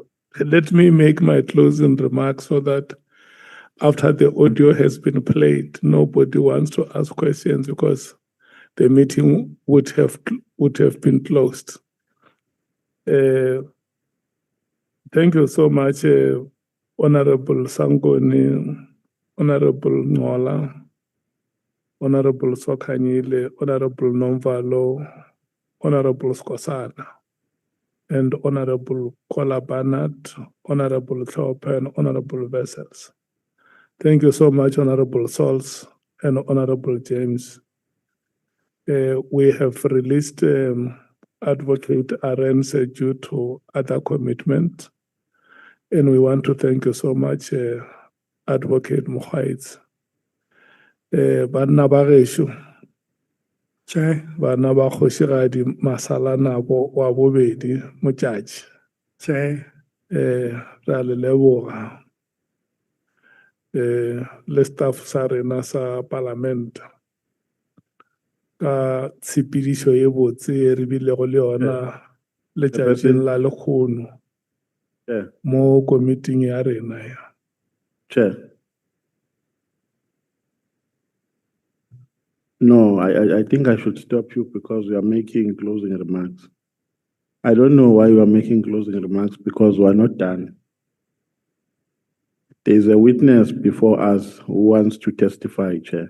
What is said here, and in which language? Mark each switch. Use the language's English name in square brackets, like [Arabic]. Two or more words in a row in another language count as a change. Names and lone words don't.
[English] Let me make my closing remarks so that after the audio has been played, nobody wants to ask questions because the meeting would have been closed. Thank you so much, Honorable Sangoni, Honorable Nhlanhla, Honorable Sokanyile, Honorable Nomvalo, Honorable Skosana, and Honorable Kola Barnard, Honorable Thorpe, and Honorable Vessels. Thank you so much, Honorable Sols and Honorable James. We have released Advocate Arends due to other commitment. And we want to thank you so much, Advocate Mkhwanazi. [Northern Sotho] Banna ba gešo, [English] Chair, [Northern Sotho] bana ba kgošigadi Masala nabo wa bobedi motšatši. [English] Chair, [Northern Sotho] Ra le leboga. Le staff sa rena sa parliament ka tshepedišo ye botse e re bilego le yona letšatšing la lekgono mo komiting ya rena ya. [English] Chair. No, I think I should stop you because you are making closing remarks. I don't know why you are making closing remarks because we are not done. There is a witness before us who wants to testify, Chair.